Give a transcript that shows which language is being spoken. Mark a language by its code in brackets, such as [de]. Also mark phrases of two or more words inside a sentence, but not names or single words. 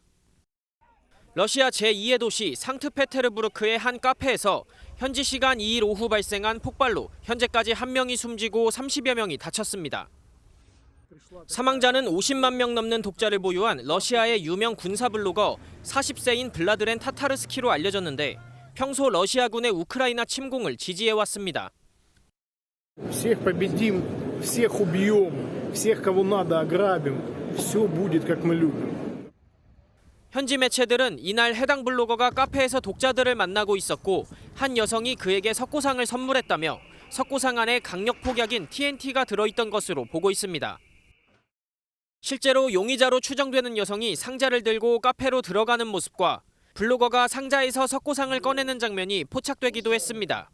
[ko] 러시아 제2의 도시 상트페테르부르크의 한 카페에서 현지 시간 2일 오후 발생한 폭발로 현재까지 1명이 숨지고 30여 명이 다쳤습니다. 사망자는 50만 명 넘는 독자를 보유한 러시아의 유명 군사 블로거 40세인 블라드렌 타타르스키로 알려졌는데 평소 러시아군의 우크라이나 침공을 지지해왔습니다. [ru] Всех победим, всех убьем, всех кого надо ограбим. Все будет как мы любим. [ko] 현지 매체들은 이날 해당 블로거가 카페에서 독자들을 만나고 있었고 한 여성이 그에게 석고상을 선물했다며 석고상 안에 강력 폭약인 TNT가 들어있던 것으로 보고 있습니다. 실제로 용의자로 추정되는 여성이 상자를 들고 카페로 들어가는 모습과 블로거가 상자에서 석고상을 꺼내는 장면이 포착되기도 했습니다.